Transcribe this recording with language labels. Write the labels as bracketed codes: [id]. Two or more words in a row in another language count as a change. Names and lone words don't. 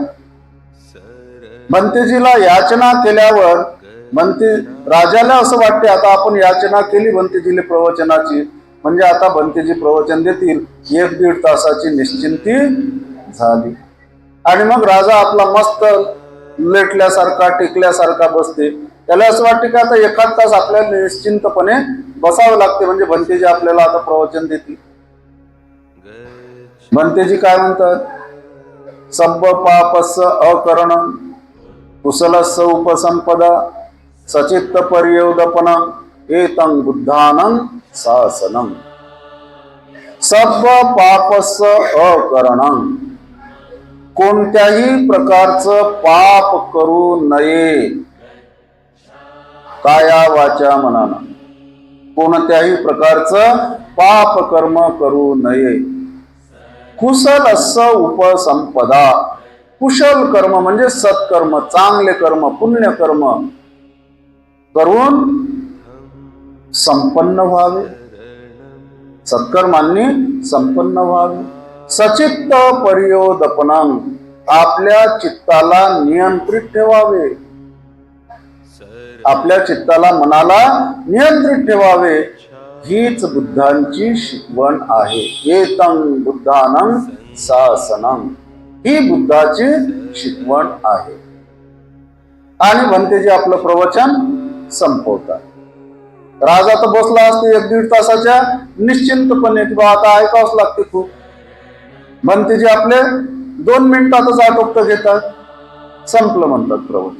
[mr] भंतेजीला याचना केल्यावर भंते राजाला असं वाटते आता आपण याचना केली भंतेजीला प्रवचनाची, म्हणजे आता भंतेजी प्रवचन देतील, 1-1.5 तासाची निश्चिंती झाली. आणि मग राजा आपला मस्त लेटल्यासारखा टेकल्यासारखा बसते. त्याला असं वाटते की आता 1 तास आपल्याला निश्चिंतपणे बसावं लागते, म्हणजे भंतेजी आपल्याला आता प्रवचन देतील. भंतेजी काय म्हणतात? [pi] सब्ब पापस्य अकरणं कुशलस्य उपसंपदा सचित्त पर्योदपनं एतं बुद्धानं शासनं. सब्ब पापस्य अकरणं, [mr] कोणत्याही प्रकारचं पाप करू नये. काया वाचा मनानं कोणत्याही प्रकारचं पाप कर्म करू नये. [pi] कुशलस्य उपसंपदा, [mr] कुशल कर्म म्हणजे सत्कर्म, चांगले कर्म, पुण्यकर्म करून संपन्न व्हावे, सत्कर्मांनी संपन्न व्हावे. [pi] सचित्त पर्योदपनं, [mr] आपल्या चित्ताला नियंत्रित ठेवावे, आपल्या चित्ताला मनाला नियंत्रित ठेवावे. हीच बुद्धांची शिकवण आहे. [pi] एतं बुद्धानं शासनं, [mr] ही बुद्धाची शिकवण आहे. आणि भंतेजी आपलं प्रवचन संपवतात. राजा तर बसला असते 1-1.5 तासाच्या निश्चिंतपणे, किंवा आता ऐकावंच लागते खूप. भंतेजी आपले 2 मिनिटातच आटोपत घेतात, संपलं म्हणतात प्रवचन.